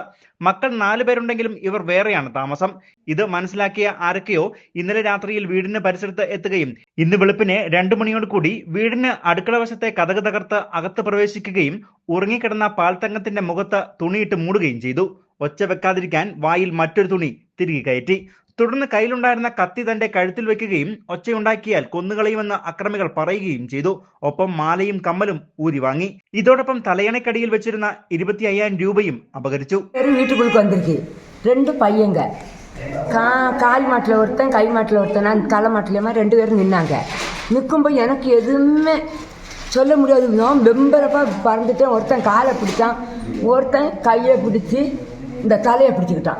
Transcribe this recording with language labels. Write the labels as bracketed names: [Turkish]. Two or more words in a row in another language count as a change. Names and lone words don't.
[Malayalam] മക്കൾ 4 പേരുണ്ടെങ്കിലും ഇവർ വേറെയാണ് താമസം. ഇത് മനസ്സിലാക്കിയ ആരൊക്കെയോ ഇന്നലെ രാത്രിയിൽ വീടിന് പരിസരത്ത് എത്തുകയും ഇന്ന് വെളുപ്പിന് 2 മണിയോട് കൂടി വീടിന് അടുക്കള വശത്തെ കതക് തകർത്ത് അകത്ത് പ്രവേശിക്കുകയും ഉറങ്ങിക്കിടന്ന പാൽത്തങ്കത്തിന്റെ മുഖത്ത് തുണിയിട്ട് മൂടുകയും ചെയ്തു. ഒച്ച വെക്കാതിരിക്കാൻ വായിൽ മറ്റൊരു തുണി തിരികെ കയറ്റി. തുടർന്ന് കയ്യിലുണ്ടായിരുന്ന കത്തി തന്റെ കഴുത്തിൽ വെക്കുകയും ഒച്ചയുണ്ടാക്കിയാൽ കൊന്നുകളയുമെന്ന് അക്രമികൾ പറയുകയും ചെയ്തു. ഒപ്പം മാലയും കമ്മലും ഊരി വാങ്ങി. ഇതോടൊപ്പം തലയണക്കടിയിൽ വെച്ചിരുന്ന 25,000 രൂപയും അപഹരിച്ചു. [Tamil] வீட்டுக்குள்ளுக்கு வந்திருக்கு 2 பையங்க, கால் மாட்டில் ஒருத்தன் கை மாட்டில் ஒருத்தன், நான் தலை மாட்டிலேயுமா 2 பேரும் நின்னாங்க. நிற்கும்போது எனக்கு எதுவுமே சொல்ல முடியாது. நான் வெம்பரப்பாக பறந்துட்டேன். ஒருத்தன் காலை பிடிச்சான், ஒருத்தன் கையை பிடிச்சி இந்த தலையை பிடிச்சிக்கிட்டான்.